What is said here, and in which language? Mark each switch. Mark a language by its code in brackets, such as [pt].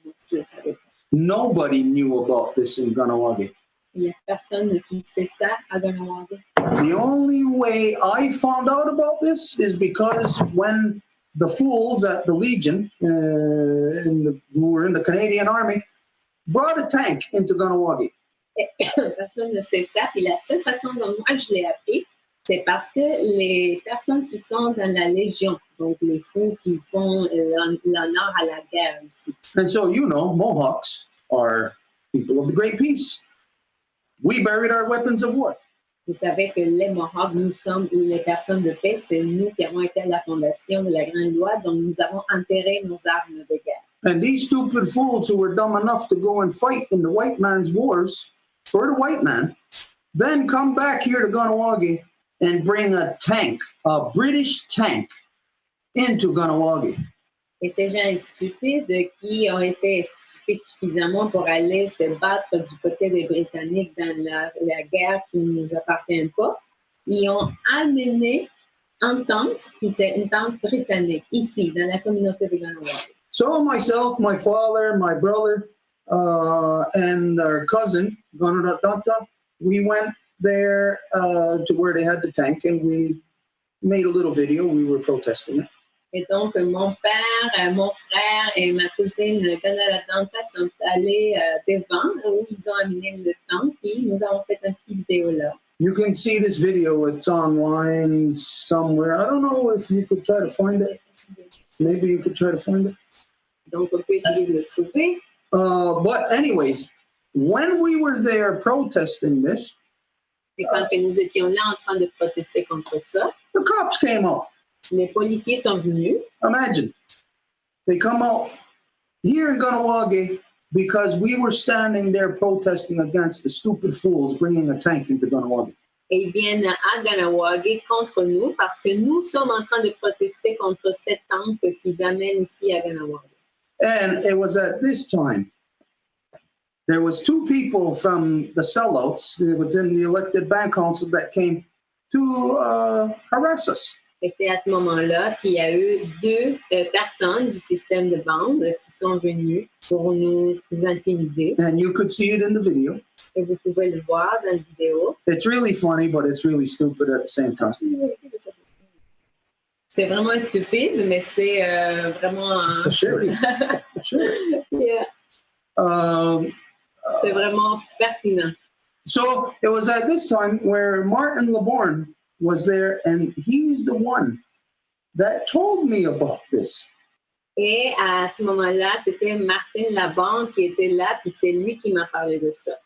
[fr] Je ne savais pas. [en] Nobody knew about this in Kahnawake. [fr] Il n'y a personne qui sait ça à Kahnawake. [en] The only way I found out about this is because when the fools at the Legion, who were in the Canadian Army, brought a tank into Kahnawake. [fr] Personne ne sait ça. Puis la seule façon dont moi je l'ai appris, c'est parce que les personnes qui sont dans la Légion, donc les fous qui font l'honneur à la guerre ici. [en] And so, you know, Mohawks are people of the Great Peace. We buried our weapons of war. [fr] Vous savez que les Mohawks, nous sommes les personnes de paix, c'est nous qui avons été à la fondation de la Grande Loi, donc nous avons enterré nos armes de guerre. [en] And these stupid fools who were dumb enough to go and fight in the white man's wars for the white man, then come back here to Kahnawake and bring a tank, a British tank, into Kahnawake. [fr] Et ces gens stupides qui ont été stupides suffisamment pour aller se battre du côté des Britanniques dans la guerre qui ne nous appartient pas, ils ont amené une tente, puis c'est une tente britannique, ici, dans la communauté de Kahnawake. [en] So myself, my father, my brother, and our cousin, Ganadata, we went there to where they had the tank, and we made a little video. We were protesting it. [fr] Et donc, mon père, mon frère et ma cousine Ganadata sont allés devant où ils ont amené le tank, puis nous avons fait une petite vidéo là. [en] You can see this video. It's online somewhere. I don't know if you could try to find it. Maybe you could try to find it. [fr] Donc, on peut essayer de le trouver. [en] But anyways, when we were there protesting this, [fr] Et quand nous étions là en train de protester contre ça, [en] the cops came out. [fr] les policiers sont venus. [en] Imagine. They come out here in Kahnawake because we were standing there protesting against the stupid fools bringing a tank into Kahnawake. [fr] Et ils viennent à Kahnawake contre nous parce que nous sommes en train de protester contre cette tank qu'ils amènent ici à Kahnawake. [en] And it was at this time, there was two people from the sellouts within the elected band council that came to harass us. [fr] Et c'est à ce moment-là qu'il y a eu deux personnes du système de bande qui sont venues pour nous intimider. [en] And you could see it in the video. [fr] Et vous pouvez le voir dans la vidéo. [en] It's really funny, but it's really stupid at the same time. [fr] C'est vraiment stupide, mais c'est vraiment... [en] Sure. Yeah. [fr] C'est vraiment pertinent. [en] So it was at this time where Martin LeBorn was there, and he's the one that told me about this. [fr] Et à ce moment-là, c'était Martin Laban qui était là, puis c'est lui qui m'a parlé de ça.